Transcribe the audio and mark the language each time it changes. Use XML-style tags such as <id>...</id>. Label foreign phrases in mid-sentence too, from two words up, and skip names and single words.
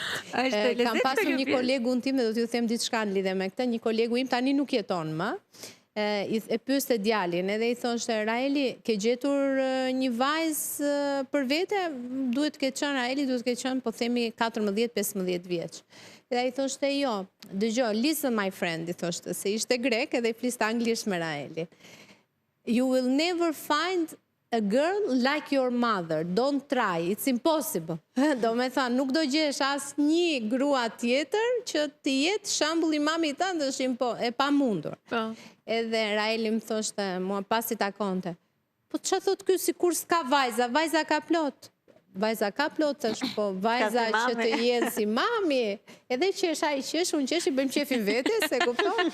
<sq>Kam pasur një kolegun tim, dhe do t'ju them diçka në lidhje me këtë, një kolegu im tani nuk jeton më. E pyeste djalin edhe i thoshte Raeli, ke gjetur një vajzë për vete? Duhet ke qenë Raeli, duhet ke qenë po themi 14-15 vjeç. Dhe i thoshte jo, dëgjoj,</sq> <en>listen my friend,</en> <sq>i thoshte, se ishte grek edhe i fliste anglisht me Raeli.</sq> <en>You will never find a girl like your mother, don't try, it's impossible.</en> <sq>Do me thanë, nuk do gjesh as një grua tjetër që të jetë shembulli mamit tënd, është e pamundur. Edhe Raeli më thoshte, mua pasi takonte, po që thot ky sikur s'ka vajza, vajza ka plot. Vajza ka plot, është po vajza që të jenë si mami, edhe qesha i qesh, unë qesh i bëjmë qefin vete, se kupton?</sq>